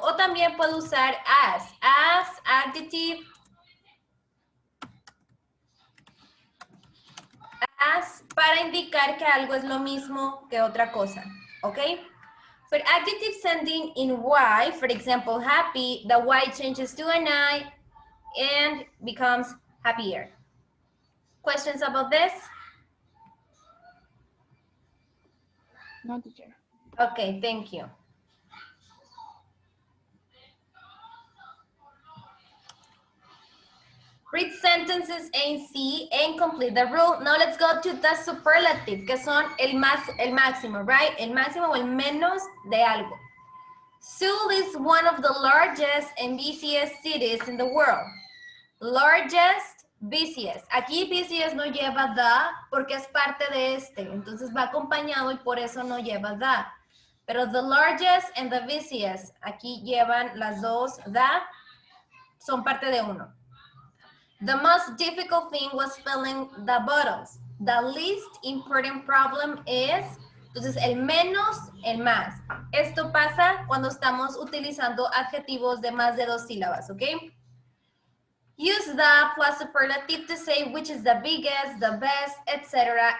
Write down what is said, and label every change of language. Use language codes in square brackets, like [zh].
[es] O también puedo usar [en] as adjective, as [es] para indicar que algo es lo mismo que otra cosa, ¿ok? [en] For adjectives ending in Y, for example, happy, the Y changes to an I and becomes happier. Questions about this? No, teacher. Okay, thank you. Read sentences A and C and complete the rule. Now let's go to the superlative, [es] que son el máximo, [en] right? [es] El máximo o el menos de algo. [en] Seoul is one of the largest and busiest cities in the world. Largest, busiest. [es] Aquí busiest no lleva the porque es parte de este. Entonces va acompañado y por eso no lleva the. Pero [en] the largest and the busiest, [es] aquí llevan las dos the, son parte de uno. [en] The most difficult thing was filling the bottles. The least important problem is, [es] entonces el menos, el más. Esto pasa cuando estamos utilizando adjetivos de más de 2 sílabas, ¿ok? [en] Use the plus superlative to say which is the biggest, the best, etc.